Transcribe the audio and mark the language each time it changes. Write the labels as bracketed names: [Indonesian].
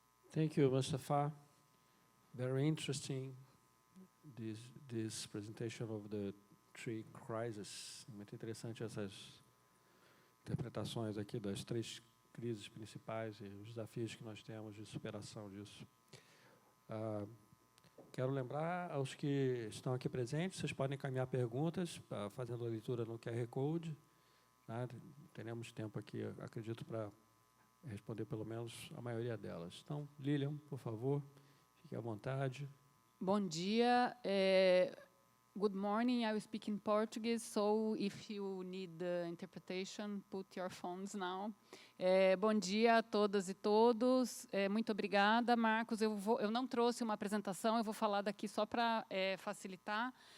[English] Thank you, Mustafa. Very interesting, this presentation of the three crises. [Portuguese] Muito interessante essas interpretações aqui das três crises principais e os desafios que nós temos de superação disso. Quero lembrar aos que estão aqui presentes, vocês podem encaminhar perguntas, fazendo a leitura no QR Code. Tá? Teremos tempo aqui, acredito, para responder pelo menos a maioria delas. Então, Lilian, por favor, fique à vontade. Bom dia. [English] Good morning. I will speak in Portuguese, so if you need the interpretation, put your phones now. [Portuguese] Bom dia a todas e todos. Muito obrigada, Marcos. Eu não trouxe uma apresentação, eu vou falar daqui só para facilitar.